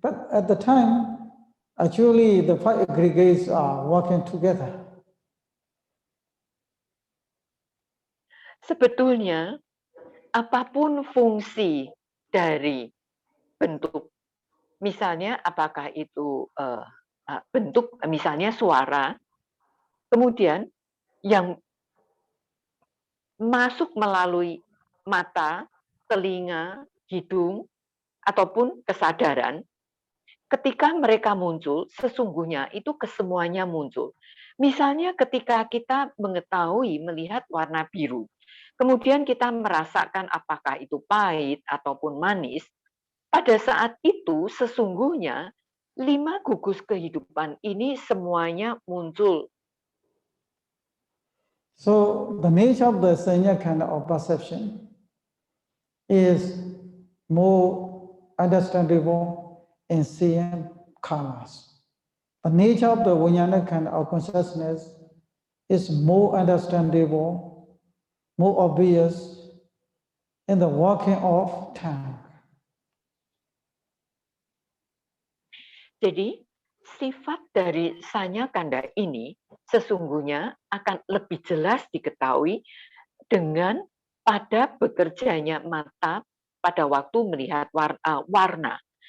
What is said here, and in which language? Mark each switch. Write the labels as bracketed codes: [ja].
[en] But at the time, actually the 5 aggregates are working together. [id] Sebetulnya, apapun fungsi dari bentuk Misalnya apakah itu bentuk, misalnya suara, kemudian yang masuk melalui mata, telinga, hidung, ataupun kesadaran, ketika mereka muncul, sesungguhnya itu kesemuanya muncul. Misalnya ketika kita mengetahui melihat warna biru, kemudian kita merasakan apakah itu pahit ataupun manis, pada saat itu sesungguhnya 5 gugus kehidupan ini semuanya muncul. [en] So the nature of the sanya khanda of perception is more understandable in seeing colors. The nature of the vijnana khanda of consciousness is more understandable, more obvious in the working of tongue. [id] Jadi sifat dari sanya kanda ini sesungguhnya akan lebih jelas diketahui dengan pada bekerjanya mata pada waktu melihat warna.